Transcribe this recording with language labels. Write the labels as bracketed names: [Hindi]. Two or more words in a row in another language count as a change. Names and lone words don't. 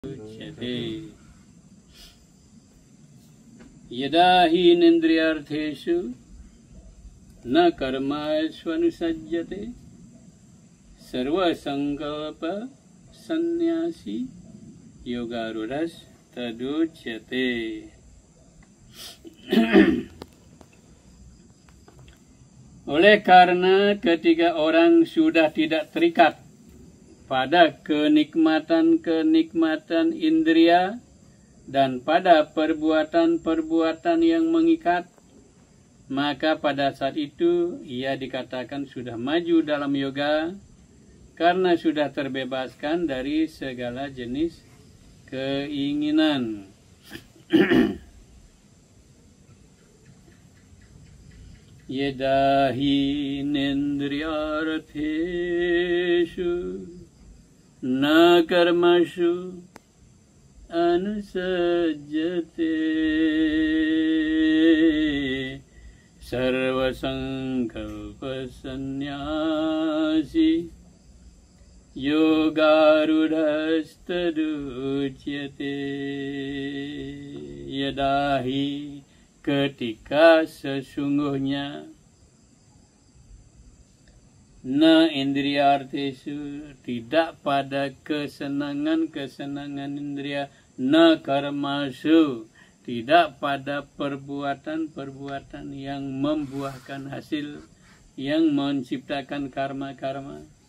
[Sanskrit] उच्यते। यदा हि इन्द्रियार्थेषु न कर्मास्वनुसज्जते सर्वसंकल्प संन्यासी yogarudhasthaduchyate. [Indonesian] Oleh karena ketika orang sudah tidak terikat pada kenikmatan-kenikmatan indria dan pada perbuatan-perbuatan yang mengikat, maka pada saat itu ia dikatakan sudah maju dalam yoga karena sudah terbebaskan dari segala jenis keinginan. [Sanskrit] यदा हि नेन्द्रियार्थेषु न कर्मसु अनुषज्जते सर्व संकल्प संन्यासी योगारूढस्तदोच्यते. Yadahi, [Indonesian] ketika sesungguhnya, [Sanskrit] न इन्द्रियार्थेषु, [Indonesian] tidak pada kesenangan-kesenangan indria, [Sanskrit] न कर्मसु, [Indonesian] tidak pada perbuatan-perbuatan yang membuahkan hasil, yang menciptakan karma-karma.